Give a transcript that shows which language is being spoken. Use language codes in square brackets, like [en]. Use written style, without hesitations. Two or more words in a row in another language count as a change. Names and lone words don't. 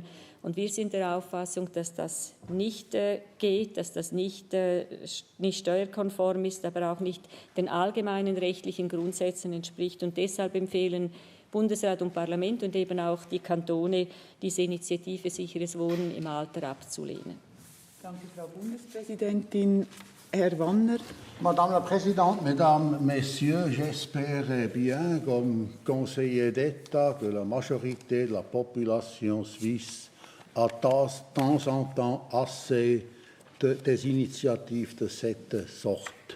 [de] Und wir sind der Auffassung, dass das nicht geht, dass das nicht steuerkonform ist, aber auch nicht den allgemeinen rechtlichen Grundsätzen entspricht. Und deshalb empfehlen Bundesrat und Parlament und eben auch die Kantone, diese Initiative Sicheres Wohnen im Alter abzulehnen. Danke, Frau Bundespräsidentin. Herr Wanner. [fr] Madame la Présidente, Mesdames, Messieurs, j'espère bien, comme conseiller d'État, que la majorité de la population suisse a de temps en temps assez des initiatives de cette sorte.